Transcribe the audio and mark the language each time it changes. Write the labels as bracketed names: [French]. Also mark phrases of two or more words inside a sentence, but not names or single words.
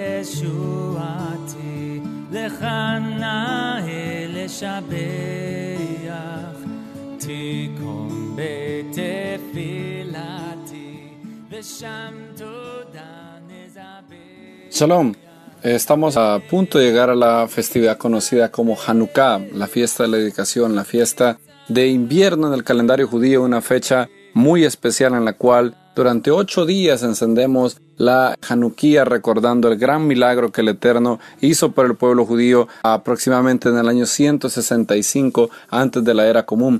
[Hebrew] ישועתי, לך נאה לשבח, תיקום בתפילתי, ושם תודה נזבח. [Spanish] Shalom. Estamos a punto de llegar a la festividad conocida como Hanukkah, la fiesta de la dedicación, la fiesta de invierno en el calendario judío, una fecha muy especial en la cual durante 8 días encendemos la Hanukkah recordando el gran milagro que el Eterno hizo por el pueblo judío aproximadamente en el año 165 antes de la era común.